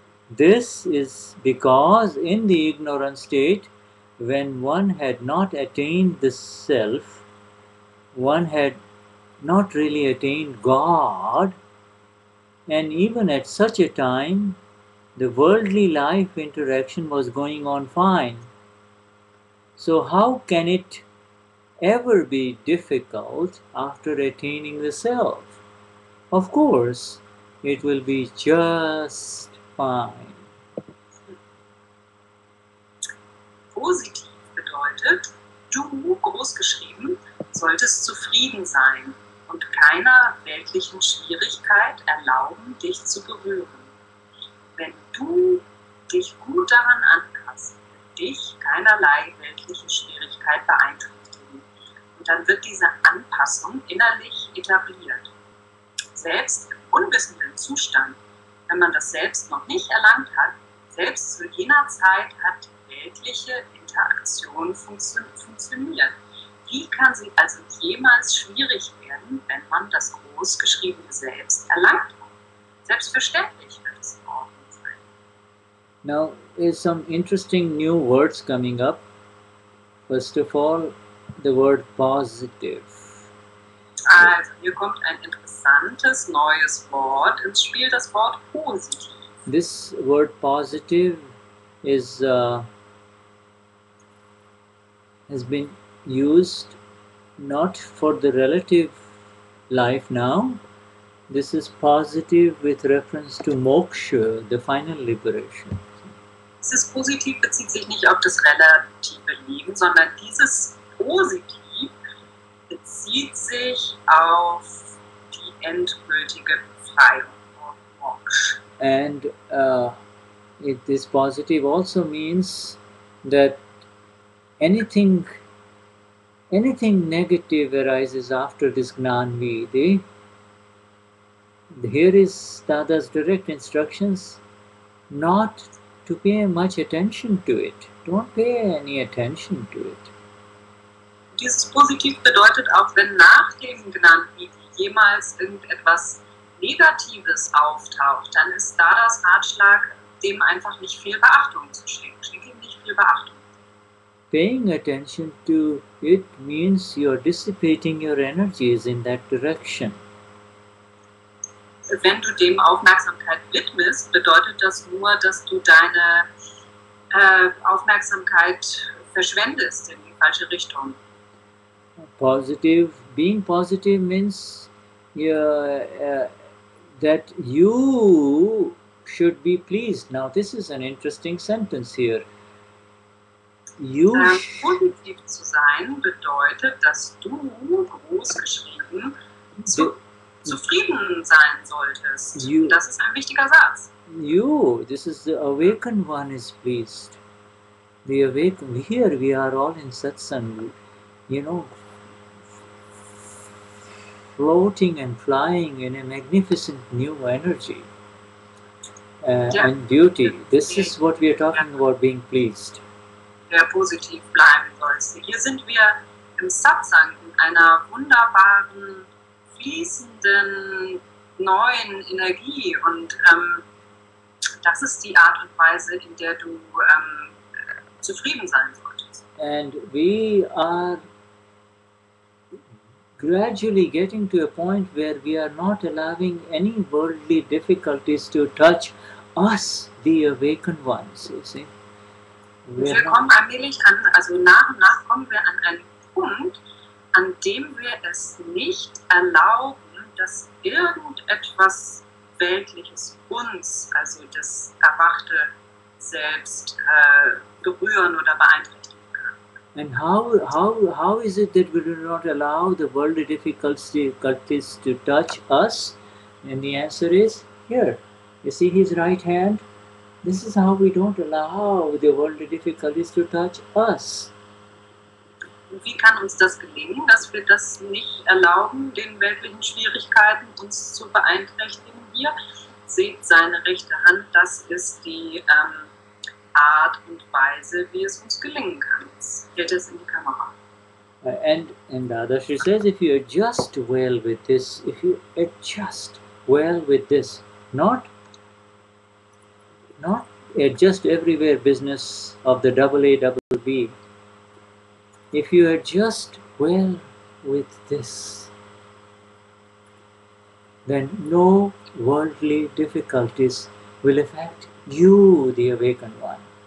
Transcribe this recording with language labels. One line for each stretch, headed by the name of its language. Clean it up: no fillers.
English: This is because in the ignorant state, when one had not attained the self, one had not really attained God, and even at such a time, the worldly life interaction was going on fine. So how can it ever be difficult after attaining the self? Of course, it will be just fine.
German: Positiv bedeutet, du, großgeschrieben, solltest zufrieden sein und keiner weltlichen Schwierigkeit erlauben, dich zu berühren. Wenn du dich gut daran anpasst, wird dich keinerlei weltliche Schwierigkeit beeinträchtigen. Und dann wird diese Anpassung innerlich etabliert. Selbst im unwissenden Zustand, wenn man das Selbst noch nicht erlangt hat, selbst zu jener Zeit hat weltliche Interaktion funktioniert. Wie kann sie also jemals schwierig werden, wenn man das großgeschriebene Selbst erlangt hat? Selbstverständlich wird es in Ordnung sein.
English: Now, is some interesting new words coming up. First of all, the word positive.
German: Also, hier kommt ein interessantes neues Wort ins Spiel, das Wort positiv.
English: This word positive is has been used not for the relative life now. This is positive with reference to moksha, the final liberation.
German: Dieses Positiv bezieht sich nicht auf das relative Leben, sondern dieses Positiv bezieht sich auf die endgültige Befreiung von Moksha.
English: And this positive also means that anything negative arises after this Gnan Vidhi. Here is Dada's direct instructions not to pay much attention to it. Don't pay any attention to it.
German: Dieses Positiv bedeutet auch, wenn nach dem Gnan Vidhi jemals irgendetwas Negatives auftaucht, dann ist Dadas Ratschlag, dem einfach nicht viel Beachtung zu schenken. Schenke ihm nicht viel Beachtung.
English: Paying attention to it means you're dissipating your energies in that direction.
German: Wenn du dem Aufmerksamkeit widmest, bedeutet das nur, dass du deine Aufmerksamkeit verschwendest in die falsche Richtung.
English: Being positive means that you should be pleased. Now, this is an interesting sentence here.
German: Positiv zu sein bedeutet, dass du, groß geschrieben, zufrieden sein solltest. Das ist ein wichtiger Satz.
English: This is the awakened one is pleased. The awakened, here we are all in satsang, floating and flying in a magnificent new energy and beauty. This is what we are talking about, being pleased.
German: Der positiv bleiben sollst. Hier sind wir im Satsang, in einer wunderbaren, fließenden, neuen Energie. Und das ist die Art und Weise, in der du zufrieden sein solltest.
English: And we are gradually getting to a point where we are not allowing any worldly difficulties to touch us, the awakened ones, you see.
German: Wir kommen allmählich nach und nach kommen wir an einen Punkt, an dem wir es nicht erlauben, dass irgendetwas Weltliches uns, also das erwachte Selbst, berühren oder beeinträchtigen kann.
English: And how is it that we do not allow the worldly difficulties to touch us? And the answer is here. You see his right hand? This is how we don't allow the worldly difficulties to touch us.
German: Wie kann uns das gelingen, dass wir das nicht erlauben, den weltlichen Schwierigkeiten uns zu beeinträchtigen? Hier seht seine rechte Hand, das ist die Art und Weise, wie es uns gelingen kann. Jetzt hält es in die Kamera.
English: And Dadashri says, if you adjust well with this, not adjust everywhere business of the AA. If you adjust well with this, then no worldly difficulties will affect you, the awakened one.